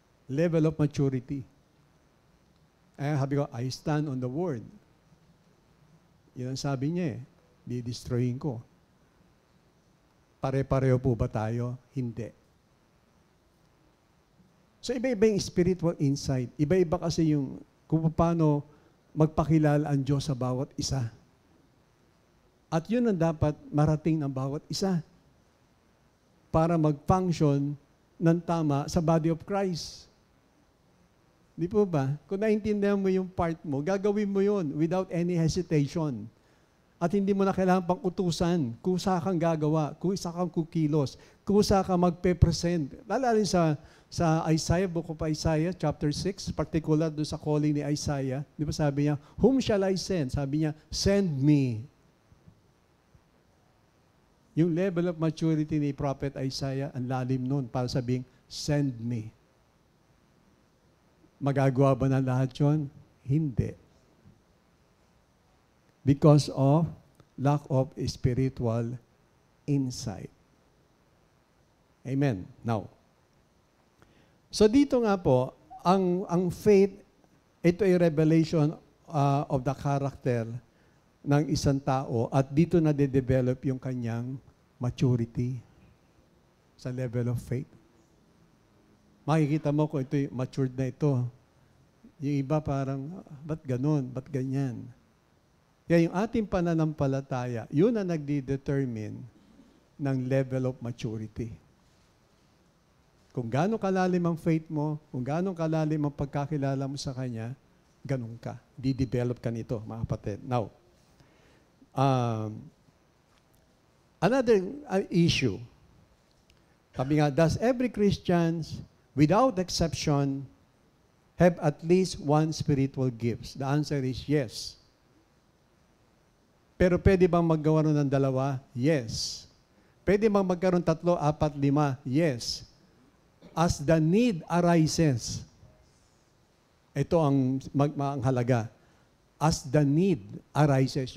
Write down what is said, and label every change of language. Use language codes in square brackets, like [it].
[en] Level of maturity. [tl] Sabi ko, [en] I stand on the word. [tl] Yun ang sabi niya eh. Di-destroyin ko. Pare-pareho po ba tayo? Hindi. So iba-iba yung spiritual insight. Iba-iba kasi yung kung paano magpakilala ang Diyos sa bawat isa. At yun ang dapat marating ng bawat isa para mag-function ng tama sa body of Christ. Di po ba? Kung naintindihan mo yung part mo, gagawin mo yun [en] without any hesitation. [tl] At hindi mo na kailangan pang utusan. Kusa kang gagawa, kusa kang kukilos, kusa kang magpe-present. Lalala sa Isaiah, book of Isaiah, chapter 6, particular doon sa calling ni Isaiah. Di ba sabi niya, [en] whom shall I send? [tl] Sabi niya, [en] send me. [tl] Yung level of maturity ni Prophet Isaiah, ang lalim nun para sabing, [en] send me. [tl] Magagawa ba na lahat yun? Hindi. [en] Because of lack of spiritual insight. Amen. [tl] Now, so dito nga po, ang faith, ito ay [en] revelation of the character [tl] ng isang tao at dito na de-develop yung kanyang maturity sa level of faith. Makikita mo kung ito matured na ito. Yung iba parang, ba't ganun? Ba't ganyan? Kaya yung ating pananampalataya, yun ang nagdi-determine ng level of maturity. Kung gaano kalalim ang faith mo, kung gaano kalalim ang pagkakilala mo sa Kanya, ganun ka. Di-develop ka nito, mga kapatid. Now, another issue. [en] Sabi nga, does every Christian, without exception, have at least one spiritual gifts? The answer is yes. [tl] Pero pwede bang maggawa ng dalawa? Yes. Pwede bang magkaroon 3, 4, 5? Yes. [en] As the need arises. [tl] Ito ang halaga. [en] As the need arises.